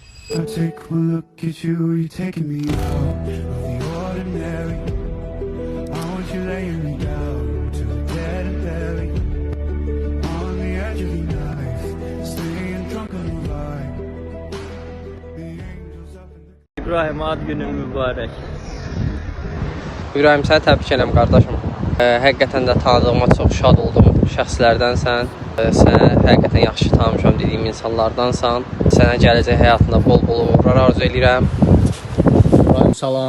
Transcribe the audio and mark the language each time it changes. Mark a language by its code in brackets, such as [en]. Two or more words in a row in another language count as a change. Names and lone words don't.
[en] I take one look at you, you're taking me out of the ordinary. I want you laying me down to the dead and buried on the edge of your knife, staying drunk on the vibe. The angels up in the [az] İbrahim, ad günün mübarək. İbrahim, səni təbrik edirəm qardaşım. Həqiqətən də tanıdığıma çox şad oldum. Şəxslərdənsən. Sənə həqiqətən yaxşı tanımışam dediyim insanlardansan. Sənə gələcək həyatında bol-bol uğurlar arzu edirəm. İbrahim, salam.